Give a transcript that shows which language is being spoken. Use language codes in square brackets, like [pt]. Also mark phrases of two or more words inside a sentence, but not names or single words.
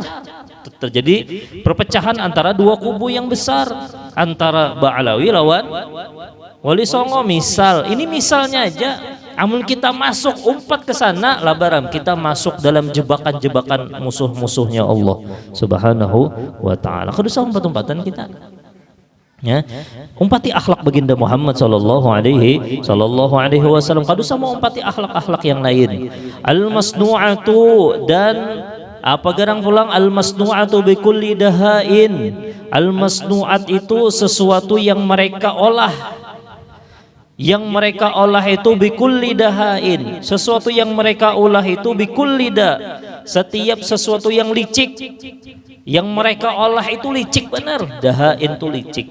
[id] Terjadi perpecahan antara dua kubu yang besar, antara Ba'alawi lawan Wali Songo. [bjn] Misal, ini misalnya aja, amun kita masuk umpat ke sana, labaram kita masuk dalam jebakan-jebakan musuh-musuhnya Allah Subhanahu wa taala. Kudu umpat-umpatan kita. Ya, umpati akhlak baginda Muhammad sallallahu alaihi wasallam. Kadu sama umpati akhlak-akhlak yang lain. Al-masnu'atu, dan apa garang pulang [ar] al-masnu'atu bikulli dahain. [id] Al-masnu'at itu sesuatu yang mereka olah. Yang mereka olah itu [ar] bikulli dahain. [id] Sesuatu yang mereka olah itu [ar] bikulli da. [id] Setiap sesuatu yang licik, yang mereka olah itu licik benar. Dahain itu licik.